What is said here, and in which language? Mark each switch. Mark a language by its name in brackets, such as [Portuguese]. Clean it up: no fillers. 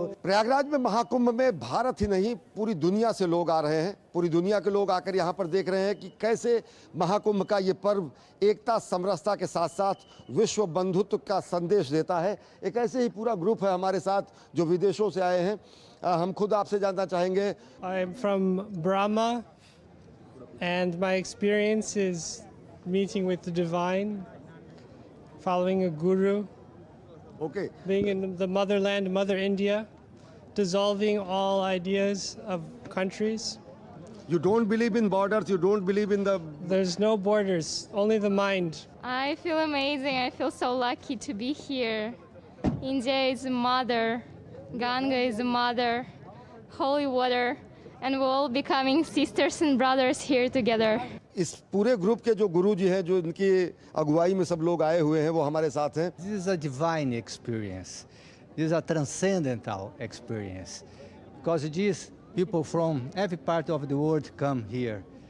[Hindi] प्रयागराज में महाकुंभ में भारत ही नहीं पूरी दुनिया से लोग आ रहे हैं। पूरी दुनिया के लोग आकर यहाँ पर देख रहे हैं कि कैसे महाकुंभ का ये पर्व एकता समरसता के साथ साथ विश्व बंधुत्व का संदेश देता है। एक ऐसे ही पूरा ग्रुप है हमारे साथ जो विदेशों से आए हैं। हम खुद आपसे जानना चाहेंगे। [English] I am from Brahma and my experience is meeting with the divine, following a guru, Okay. being in the motherland, Mother India, dissolving all ideas of countries. You don't believe in borders, you don't believe in the... There's no borders, only the mind. I feel amazing. I feel so lucky to be here. India is mother, Ganga is mother, holy water, and we're all becoming sisters and brothers here together. [Hindi] इस पूरे group के जो गुरु जी हैं, जो इनकी अगुवाई में सब लोग आए हुए हैं, वो हमारे साथ हैं। [English] This is a divine experience. This is a transcendental experience. Because these people from every part of the world come here.